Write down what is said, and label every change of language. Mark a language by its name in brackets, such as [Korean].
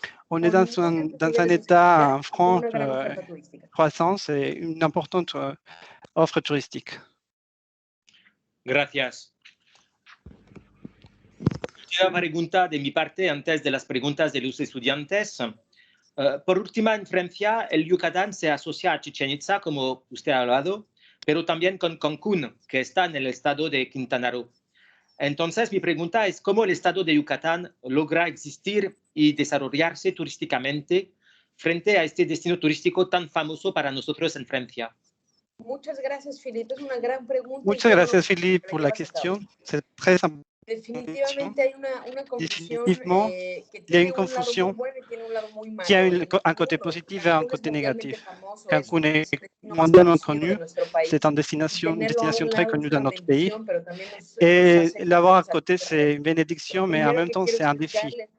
[French] On est dans un État en franche croissance et une importante offre touristique. [Spanish] Gracias. Una pregunta de mi parte antes de las preguntas de los estudiantes. Por última inferencia, el Yucatán se asocia a Chichén Itzá, como usted ha hablado, pero también con Cancún, que está en el estado de Quintana Roo. Entonces, mi pregunta es cómo el estado de Yucatán logra existir y desarrollarse turísticamente frente a este destino turístico tan famoso para nosotros en Francia. Muchas gracias, Philippe. Es una gran pregunta. Muchas gracias, Philippe, por la question. [French] C'est très important. [Spanish] Definitivamente hay una confusión [French] il y a une confusion qui a un côté positif et un côté négatif. Cancún est mondialement connu, c'est une destination très connue dans notre pays. Et l'avoir à côté, c'est une bénédiction, mais en même temps, c'est un défi.